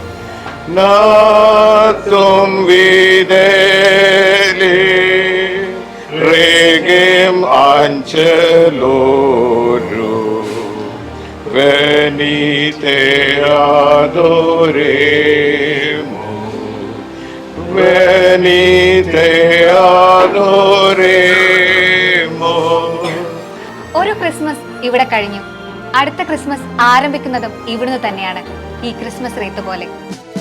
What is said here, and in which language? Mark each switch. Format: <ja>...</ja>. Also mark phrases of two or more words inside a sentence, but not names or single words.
<la>Natum videli, regem angelorum, venite adoremus, venite adoremus.</la> <ml>ഒരു ക്രിസ്മസ് ഇവിടെ കഴിഞ്ഞു. അടുത്ത ക്രിസ്മസ് ആരംഭിക്കുന്നതും ഇവിടുന്ന് തന്നെയാണ്, ഈ ക്രിസ്മസ് റീത്ത് പോലെ.</ml>